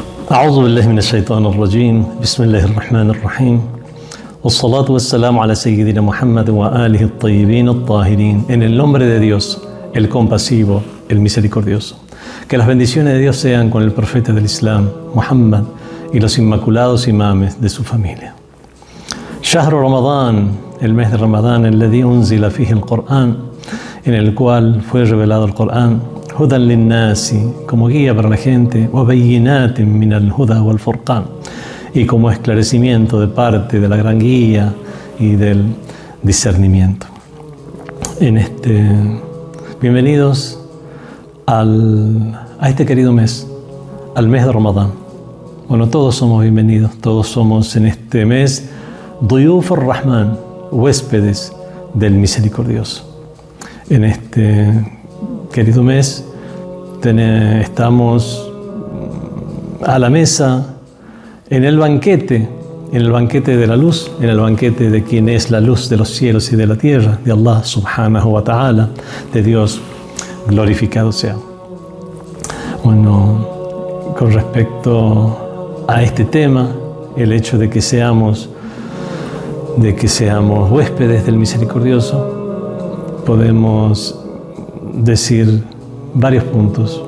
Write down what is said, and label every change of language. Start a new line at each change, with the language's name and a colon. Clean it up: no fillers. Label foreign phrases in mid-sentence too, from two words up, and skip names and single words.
Arabic: أعوذ بالله من الشيطان الرجيم بسم الله الرحمن الرحيم والصلاة والسلام على سيدنا محمد وآله الطيبين الطاهرين.
Spanish: En el nombre de Dios, el compasivo, el misericordioso. Que las bendiciones de Dios sean con el profeta del Islam, Muhammad, y los inmaculados imames de su familia.
Arabic: شهر رمضان,
Spanish: el mes de Ramadán,
Arabic: الذي أنزل فيه القرآن,
Spanish: en el cual fue revelado el Corán,
Arabic: هدى للناس,
Spanish: como guía para la gente,
Arabic: وبينات من الهدى والفرقان,
Spanish: y como esclarecimiento de parte de la gran guía y del discernimiento. Bienvenidos a este querido mes, al mes de Ramadán. Bueno, todos somos bienvenidos, todos somos en este mes
Arabic: ضيوف الرحمن,
Spanish: huéspedes del misericordioso. En este querido mes estamos a la mesa en el banquete de la luz, en el banquete de quien es la luz de los cielos y de la tierra, de Allah
Arabic: سبحانه وتعالى,
Spanish: de Dios glorificado sea. Bueno, con respecto a este tema, el hecho de que seamos huéspedes del misericordioso, podemos decir varios puntos.